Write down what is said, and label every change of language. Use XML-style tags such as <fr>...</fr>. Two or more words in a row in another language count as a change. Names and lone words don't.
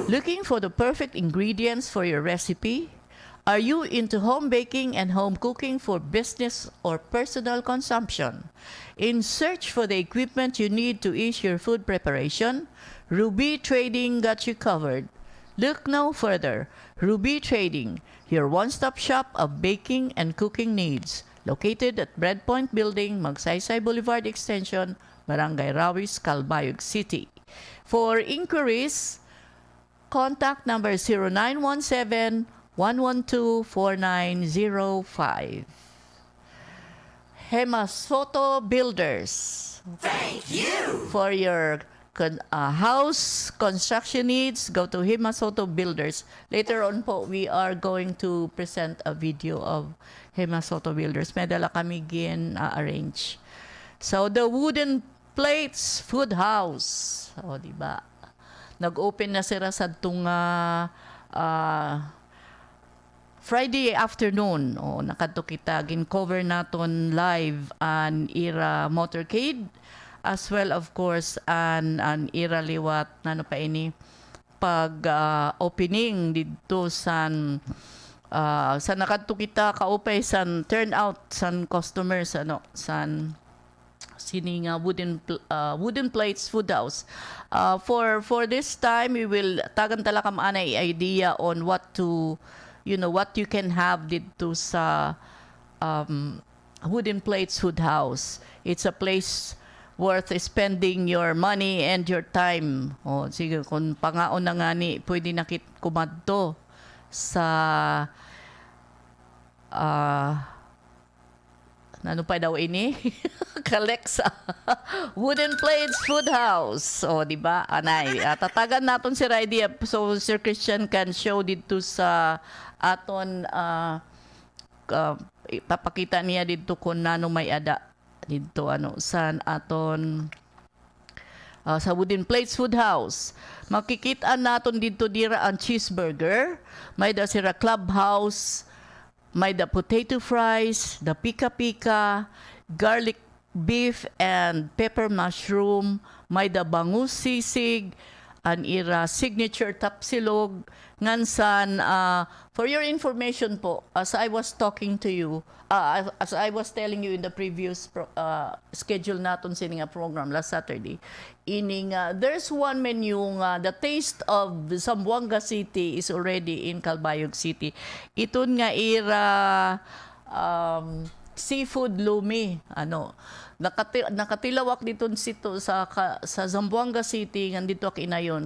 <en>Looking for the perfect ingredients for your recipe? Are you into home baking and home cooking for business or personal consumption? In search for the equipment you need to ease your food preparation? Ruby Trading got you covered. Look no further. Ruby Trading, your one-stop shop of baking and cooking needs. Located at Breadpoint Building, Magsaysay Boulevard Extension, Barangay Rawis, Calbayog City. For inquiries, contact number 0917-112-4905. Hemasoto Builders. Thank you! For your house construction needs, go to Hemasoto Builders. Later on po, we are going to present a video of Hemasoto Builders.</en> <war>May dala kami arrange.</war> <en>So, the Wooden Plates Food House.</en> <tl>O, diba? Nag-open na sila sa itong</tl> <en>Friday afternoon. O,</en> <war>nakadto kita. Gin-cover naton live an Ira Motorcade,</war> <en>as well, of course,</en> <war>an Ira Liwat, nano pa ini, opening dito sa nakadto kita kaupay san turnout san customers sining wooden plates food house.</war> <en>For this time we will</en> <war>tagan talaka maanay</war> <en>idea on what you can have</en> <war>dito sa</war> <en>wooden plates food house. It's a place worth spending your money and your time.</en> <war>Sige, kung pangaon na nga ni, pwede nakit kumadto sa ano pa daw ini? Kalexa. Wooden Plates Food House. Di ba? Anay. Tatagan naton si idea</war> <en>so Sir Christian can show</en> <war>dito sa aton papakita niya dito kung nano may ada dito san aton sa Wooden Plates Food House. Makikita naton dito dira ang cheeseburger, may da sira clubhouse, may da</war> <en>potato fries,</en> <war>the pika-pika,</war> <en>garlic beef and pepper mushroom,</en> <war>may da bangus sisig, an ira signature tapsilog, ngansan</war> <en>for your information po, as I was talking to you, as I was telling you in the previous schedule</en> <war>naton sining</war> <en>program last Saturday, there's one menu the taste of Zamboanga City is already in Calbayog City.</en> <war>Iton nga ira seafood lumi nakatilawak dito sa Zamboanga City ngandito kinayon.</war>